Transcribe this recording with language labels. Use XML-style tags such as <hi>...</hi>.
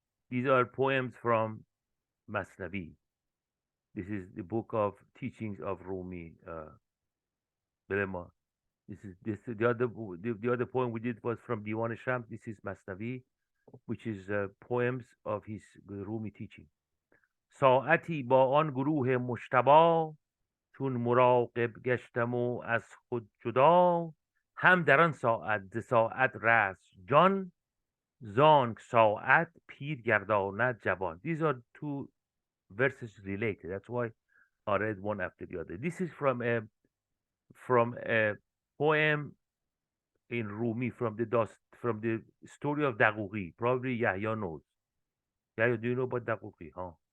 <en>These are poems from Masnavi. This is the book of teachings of Rumi, Belema. The other poem we did was from Divan Shams. This is Masnavi, which is poems of his Rumi teaching.</en> <fa>ساعتی با آن گروه مجتبی چون مراقب گشتم و از خود جدا هم در آن ساعت ز ساعت رست جان زانک ساعت پیر گرداند جوان.</fa> <en>These are two verses related. That's why I read one after the other. This is from a poem in Rumi from the story of Daghouqi. Probably Yahya knows. Yahya, do you know about Daghouqi? Huh?</en>